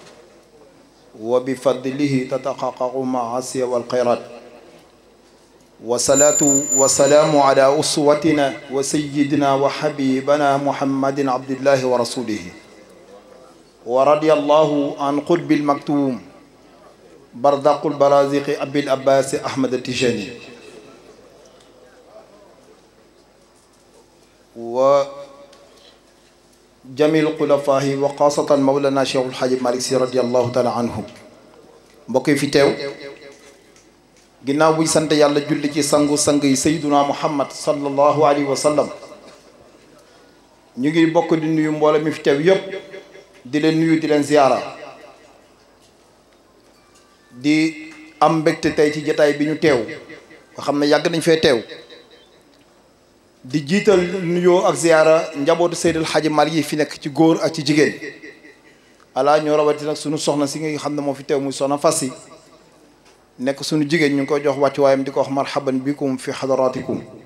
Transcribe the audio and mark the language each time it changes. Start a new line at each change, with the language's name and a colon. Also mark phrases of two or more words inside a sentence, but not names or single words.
Arabic: وبفضله تتحقق المعاصي والخيرات والصلاة والسلام على أسوتنا وسيدنا وحبيبنا محمد عبد الله ورسوله ورضي الله عن قطب المكتوم برزق البرازق أبي العباس أحمد التجاني وجميع الخلفاء وخاصة مولانا شيخ الحاج مالك سي رضي الله تعالى عنهم
Wolof: mbokk fi teew ginnaaw buy sant yàlla julli ci sangu sang yi sayyiduna muhammad
Arabic: صلى الله عليه وسلم
Wolof: ñu ngi bokk di nuyu mbooloo mi fi teew yëpp di leen nuyu di leen ziyaara di am mbégte tey ci jotaay bi ñu teew nga xam ne yàgg nañ fee teew di jiital nuyoo ak ziyaara njabootu Seydil Hadji Malick yi fi nekk ci góor ak ci jigéen alaa ñoo rawati nag sunu soxna si nga xam ne moo fi teew muy soxna Fas yi nekk sunu jigéen ñu ngi koy jox wàccuwaayam di ko wax
Arabic: مرحبا بكم في حضرتكم